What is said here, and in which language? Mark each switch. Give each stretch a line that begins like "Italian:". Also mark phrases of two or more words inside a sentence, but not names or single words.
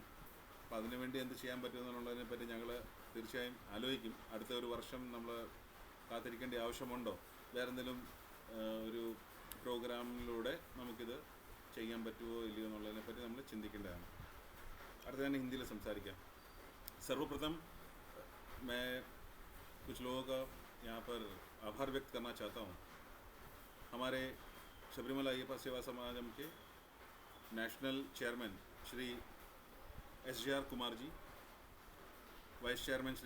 Malayalam: അപ്പോൾ അതിനുവേണ്ടി എന്ത് ചെയ്യാൻ പറ്റുമെന്നുള്ളതിനെ പറ്റി ഞങ്ങൾ തീർച്ചയായും ആലോചിക്കും. അടുത്ത ഒരു വർഷം നമ്മൾ കാത്തിരിക്കേണ്ട ആവശ്യമുണ്ടോ, വേറെ എന്തെങ്കിലും ഒരു പ്രോഗ്രാമിലൂടെ നമുക്കിത് ചെയ്യാൻ പറ്റുമോ ഇല്ലയോ എന്നുള്ളതിനെ പറ്റി നമ്മൾ ചിന്തിക്കേണ്ടതാണ്. അടുത്ത ഞാൻ
Hindi: हिंदी में
Malayalam: संसारिका.
Hindi: सर्वप्रथम मैं कुछ लोगों का यहाँ पर आभार व्यक्त करना चाहता हूँ. हमारे शबरीमला अय्यप्पा सेवा समाजम के
English: National Chairman
Hindi: श्री SJR कुमार जी,
English: Vice Chairman
Hindi: श्री